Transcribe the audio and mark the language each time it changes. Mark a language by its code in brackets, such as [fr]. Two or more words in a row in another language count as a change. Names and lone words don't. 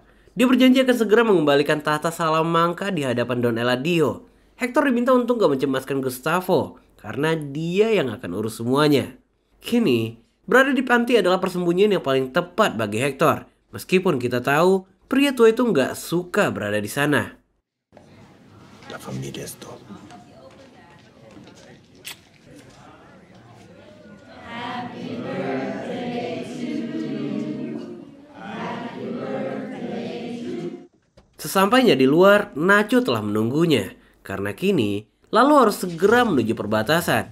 [id] Dia berjanji akan segera mengembalikan tahta Salamanca di hadapan Don Eladio. Hector diminta untuk gak mencemaskan Gustavo, karena dia yang akan urus semuanya. Kini, berada di panti adalah persembunyian yang paling tepat bagi Hector. Meskipun kita tahu, pria tua itu gak suka berada di sana. [es] La familia es todo. [id] Sesampainya di luar, Nacho telah menunggunya. Karena kini, Lalo harus segera menuju perbatasan.